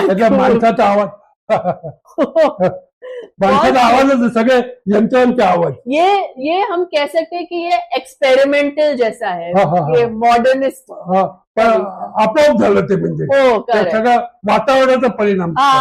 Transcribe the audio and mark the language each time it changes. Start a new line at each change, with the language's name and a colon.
Marathi: माणसाचा आवाज, माणसाचा आवाजच सगळे यंत्रांचे आवाज.
Hindi: ये हम कह सकते हैं कि ये एक्सपेरिमेंटल जैसा है, ये मॉडर्निस्ट
Marathi: आपोआप झालं ते. म्हणजे सगळं वातावरणाचा परिणाम.